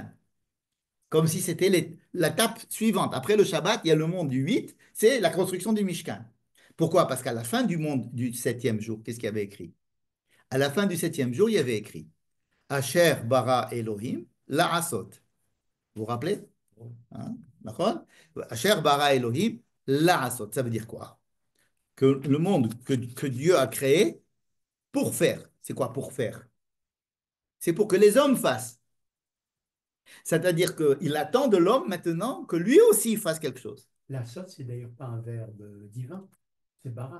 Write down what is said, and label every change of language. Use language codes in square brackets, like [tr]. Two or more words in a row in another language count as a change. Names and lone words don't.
[fr] Comme si c'était l'étape suivante. Après le Shabbat, il y a le monde du 8, c'est la construction du Mishkan. Pourquoi? Parce qu'à la fin du monde du septième jour, qu'est-ce qu'il y avait écrit? À la fin du septième jour, il y avait écrit [he] אשר ברא אלהים לעשות. [fr] Vous vous rappelez? Hein? D'accord? [he] אשר ברא אלהים לעשות. [fr] Ça veut dire quoi? Que le monde que Dieu a créé pour faire. C'est quoi pour faire? C'est pour que les hommes fassent. C'est-à-dire qu'il attend de l'homme maintenant que lui aussi fasse quelque chose. La sorte, c'est d'ailleurs pas un verbe divin, c'est bara.